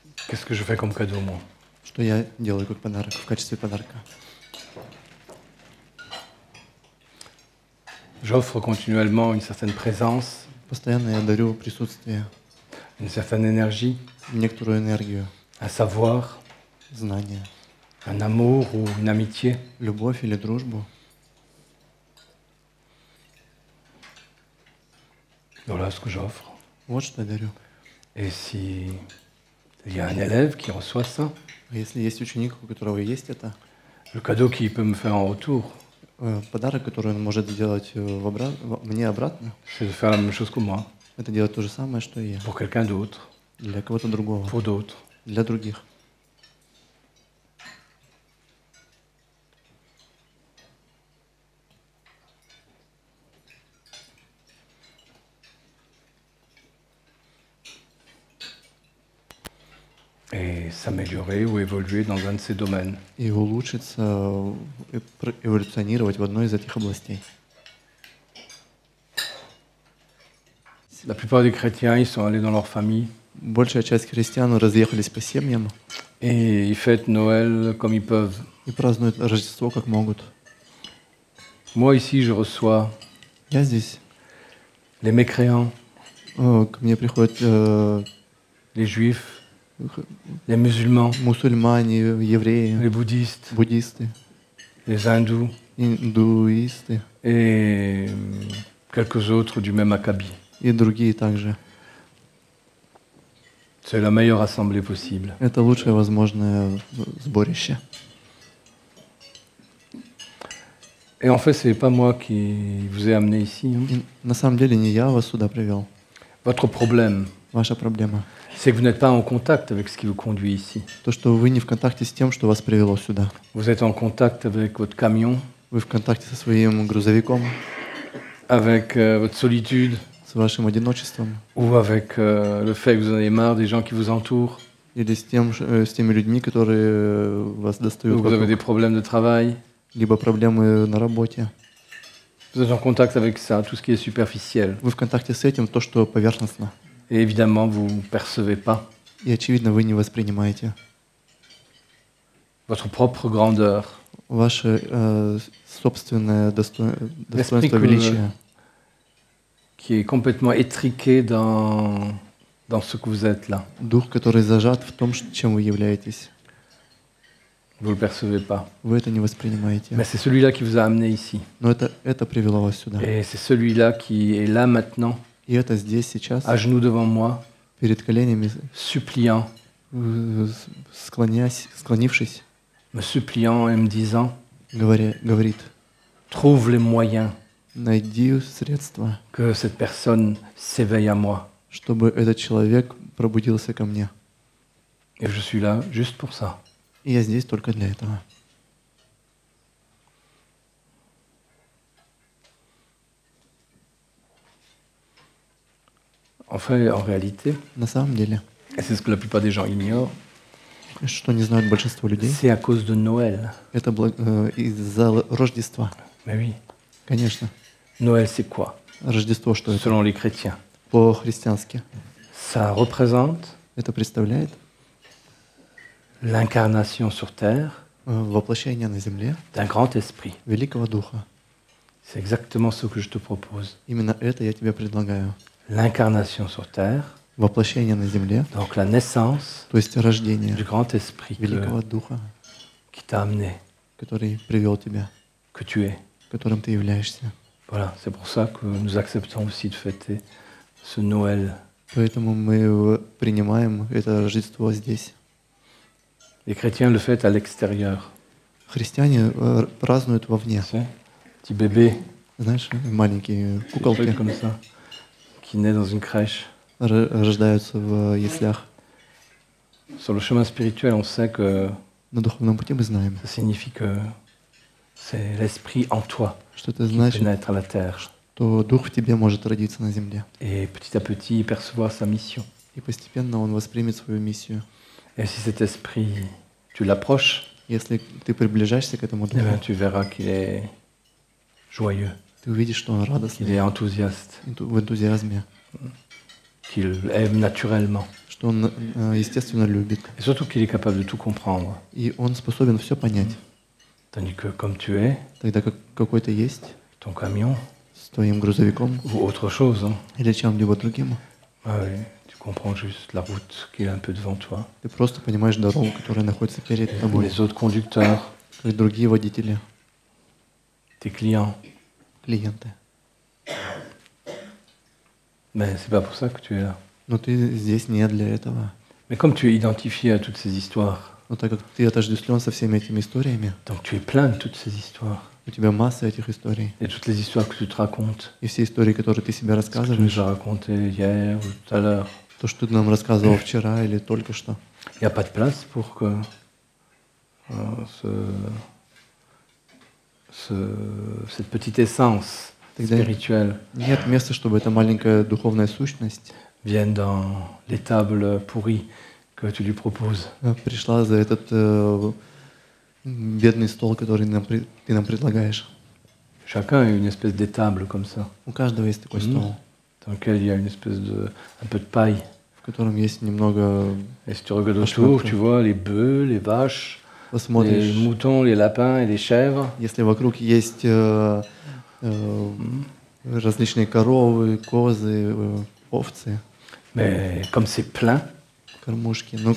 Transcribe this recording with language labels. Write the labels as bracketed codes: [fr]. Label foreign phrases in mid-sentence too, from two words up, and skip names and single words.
[fr] Qu'est-ce que je fais comme cadeau, moi? [ru] Что я делаю как подарок, в качестве подарка? [fr] J'offre continuellement une certaine présence, [ru] Постоянно я дарю присутствие, [fr] une certaine énergie, [ru] некоторую энергию, [fr] un savoir, [ru] знания, [fr] un amour ou une amitié. [ru] любовь или дружбу. [fr] Voilà ce que j'offre. [ru] Вот что я дарю. [fr] Et si il y a un élève qui reçoit ça, [ru] А если есть ученик, у которого есть это, [fr] le cadeau qu'il peut me faire en retour, [ru] подарок, который он может сделать мне обратно, [fr] c'est de faire la même chose que moi, [ru] это делать то же самое, что и я. [fr] pour quelqu'un d'autre, [ru] Для кого-то другого, [fr] pour d'autres. [ru] для других. [fr] Et s'améliorer ou évoluer dans un de ces domaines. [ru] И улучшиться, эволюционировать в одной из этих областей. [fr] La plupart des chrétiens, ils sont allés dans leur famille [ru] Большая часть христиан разъехались по семьям [fr] et ils fêtent Noël comme ils peuvent. [ru] и празднуют Рождество как могут. [fr] Moi, ici, je reçois [ru] Я здесь, [fr] les mécréants, [ru] ко мне приходят [fr] les juifs, les musulmans, [ru] мусульмане, евреи, [fr] les bouddhistes, [ru] буддисты, [fr] les hindous [ru] индуисты [fr] et quelques autres du même acabit. [ru] и другие также. [fr] C'est la meilleure assemblée possible. [ru] Это лучшее возможное сборище. [fr] Et en fait, c'est pas moi qui vous ai amené ici. Hein. [ru] И на самом деле не я вас сюда привел. [fr] Votre problème, [ru] Ваша проблема. [fr] c'est que vous n'êtes pas en contact avec ce qui vous conduit ici. [ru] То, что вы не в контакте с тем, что вас привело сюда. [fr] Vous êtes en contact avec votre camion, [ru] Вы в контакте со своим грузовиком, [fr] avec votre solitude, [ru] с вашим одиночеством [fr] ou avec le fait que vous en avez marre des gens qui vous entourent, [ru] или с теми людьми, которые вас [fr] ou [ru] достают [fr] que vous avez des [ru] вокруг, [fr] problèmes de travail. [ru] либо проблемы на работе. [fr] Vous êtes en contact avec ça, tout ce qui est superficiel. [ru] Вы в контакте с этим, то, что поверхностно. [fr] Et évidemment, vous ne percevez pas [ru] И, очевидно, вы не воспринимаете [fr] votre propre grandeur, [ru] ваше собственное достоинство, [fr] L'esprit [ru] величия, [fr] qui est complètement étriqué dans ce que vous êtes là. [ru] дух, который зажат в том, чем вы являетесь. [fr] Vous ne le percevez pas. [ru] Вы это не воспринимаете. [fr] Mais c'est celui-là qui vous a amené ici. [ru] Но это привело вас сюда. [fr] Et c'est celui-là qui est là maintenant, [ru] И это здесь, сейчас, [fr] à genoux devant moi, [ru] перед коленями, [fr] suppliant, [ru] склонившись, [fr] me suppliant et me disant, [ru] говорит, [fr] trouve les moyens [ru] найди средства, [fr] que cette personne s'éveille à moi. [ru] чтобы этот человек пробудился ко мне. [fr] Et je suis là juste pour ça. [ru] И я здесь только для этого. [fr] En fait, en réalité, [ru] На самом деле, [fr] et c'est ce que la plupart des gens ignorent, [ru] что не знают большинство людей, [fr] c'est à cause de Noël. [ru] это из-за Рождества. [fr] Mais oui, [ru] Конечно. [fr] Noël c'est quoi, [ru] Рождество, что это? [fr] selon les chrétiens? [ru] По-христиански. [fr] Ça représente [ru] Это представляет [fr] l'incarnation sur terre [ru] воплощение на земле [fr] d'un grand esprit. [ru] Великого Духа. [fr] C'est exactement ce que je te propose. [ru] Именно это я тебе предлагаю. [fr] L'incarnation sur terre, [ru] Воплощение на земле, [fr] donc la naissance [ru] то есть рождение [fr] du grand esprit [ru] Великого Духа, [fr] qui t'a amené, [ru] который привел тебя, [fr] que tu es. [ru] которым ты являешься. [fr] Voilà, c'est pour ça que nous acceptons aussi de fêter ce Noël. [ru] Поэтому мы принимаем это Рождество здесь. [fr] Les chrétiens le fêtent à l'extérieur. [ru] Христиане празднуют вовне. [fr] Tu sais, petit bébé, [ru] Знаешь, маленькие [fr] petit [ru] куколки [fr] truc comme ça, qui naît dans une crèche. [ru] рождаются в яслях. [fr] Sur le chemin spirituel, on sait que [ru] На духовном пути мы знаем, [fr] ça signifie que c'est l'esprit en toi [ru] что это [fr] qui [ru] значит, [fr] pénètre la terre [ru] что Дух в тебе может родиться на земле. [fr] et petit à petit percevoir sa mission. [ru] И постепенно Он воспримет свою миссию. [fr] Et si cet esprit, tu l'approches, [ru] Если ты приближаешься к этому [fr] eh bien, [ru] Духу, [fr] tu verras qu'il est joyeux, [ru] ты увидишь, что Он [fr] qu'il [ru] радостный, [fr] est enthousiaste, [ru] в энтузиазме, [fr] qu'il aime naturellement. [ru] что что он, естественно, любит. [fr] Et surtout qu'il est capable de tout comprendre. [ru] И он способен все понять. [fr] Tandis que comme tu es, [ru] Тогда как какой-то есть [fr] ton camion, [ru] с твоим грузовиком [fr] ou autre chose, hein, [ru] или чем-либо другим, [fr] ah oui, tu comprends juste la route qui est un peu devant toi. [ru] ты просто понимаешь дорогу, которая находится перед [fr] Ou [ru] тобой, [fr] les autres conducteurs, [ru] как другие водители, [fr] tes clients. [ru] клиенты. [fr] Mais c'est pas pour ça que tu es là. [ru] Но ты здесь не для этого. [fr] Mais comme tu es identifié à toutes ces histoires, [ru] Но так как ты отождествлен со всеми этими историями, [fr] donc tu es plein de toutes ces histoires. [ru] у тебя масса этих историй. [fr] Et toutes les histoires que tu te racontes, [ru] И все истории, которые ты себе [fr] ce que tu nous [ru] рассказываешь, [fr] as raconté hier ou tout à l'heure, [ru] то, что ты нам рассказывал вчера или только что, [fr] il n'y a pas de place pour que cette petite essence [ru] Тогда [fr] spirituelle [ru] нет места, чтобы эта маленькая духовная сущность [fr] vienne dans les tables pourries que tu lui proposes. [ru] пришла за этот бедный стол, который ты нам предлагаешь. [fr] Chacun a une espèce d'étable comme ça, [ru] У каждого есть такой стол, [fr] dans lequel il y a une espèce un peu de paille. [ru] в котором есть немного... [fr] Et si tu regardes autour, tu vois les bœufs, les vaches, les [ru] Посмотришь, [fr] moutons, les lapins et les chèvres. [ru] если вокруг есть различные коровы, козы, овцы, [fr] Mais comme c'est plein, [ru] кормушки, но